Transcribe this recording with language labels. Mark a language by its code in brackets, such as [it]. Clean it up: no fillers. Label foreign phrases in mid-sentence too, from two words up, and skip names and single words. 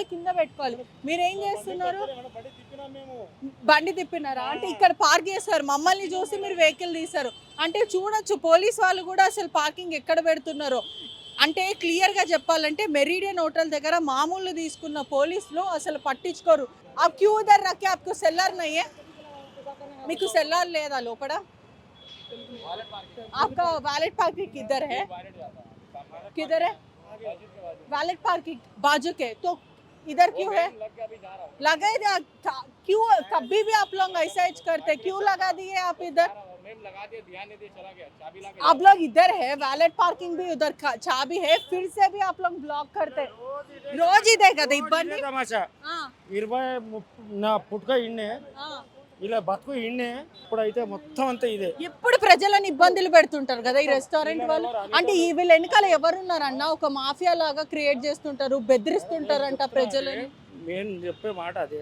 [te] కింద పెట్టుకోవాలి. మీరు ఏం చేస్తున్నారు? బండి తిప్పినారా? అంటే ఇక్కడ పార్క్ చేస్తారు, మమ్మల్ని చూసి మీరు వెహికల్ తీశారు. అంటే చూడొచ్చు పోలీస్ వాళ్ళు కూడా అసలు పార్కింగ్ ఎక్కడ పెడుతున్నారో. అంటే క్లియర్గా చెప్పాలంటే మెరీడియన్ హోటల్ దగ్గర మామూలు తీసుకున్న పోలీసులు అసలు పట్టించుకోరు. [hi] आ क्यूँ उधर रखे, आपको సెల్లర్ नहीं है? [te] మీకు సెల్లర్ లేదా లోపల? [hi] आपका [en] valet parking [hi] किधर है? किधर है [en] valet parking? [hi] बाजू के तो इधर क्यों है? लगा दिया क्यों? कभी भी आप लोग ऐसा ही करते, क्यों लगा दिए आप इधर? आप लोग इधर है, [en] valet parking [hi] भी उधर, चाबी है, फिर से भी आप लोग ब्लॉक करते. रोज ही देखा था इब्बंदी. [te] తమాషా 20 నా పుట్టుక ఇన్నే, ఇలా బతుకు ఇన్నే. ఇప్పుడైతే మొత్తం అంతా ఇదే. ఎప్పుడు ప్రజలను ఇబ్బందులు పెడుతుంటారు కదా ఈ రెస్టారెంట్ వాళ్ళు. అంటే ఈ వీళ్ళ వెనకాల ఎవరున్నారన్న? ఒక మాఫియా లాగా క్రియేట్ చేస్తుంటారు, బెదిరిస్తుంటారంట ప్రజలని. నేను చెప్పే మాట అదే.